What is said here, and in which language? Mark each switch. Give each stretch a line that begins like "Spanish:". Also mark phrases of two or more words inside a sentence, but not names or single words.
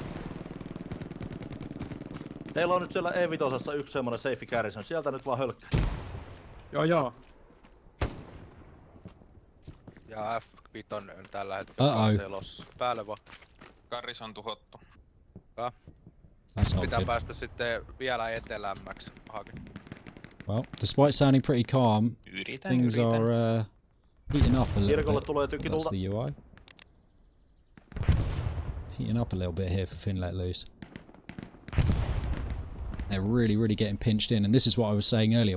Finnish: Teillä on nyt siellä E5 yksi semmonen
English: safe garrison.
Finnish: Sieltä nyt vaan hölkkää. Joo. Ja F5 on tällä hetkellä selossa. Päälle vaan. Garrison tuhottu. Hyvä. Pitää päästä sitten vielä etelämmäksi.
English: Well, despite sounding pretty calm, things are heating up a little
Finnish: Kirkolle
English: bit.
Finnish: tulee tykitulta.
English: That's the UI. Heating up a little bit here for Finn let loose. They're really getting pinched in, and this is what I was saying earlier.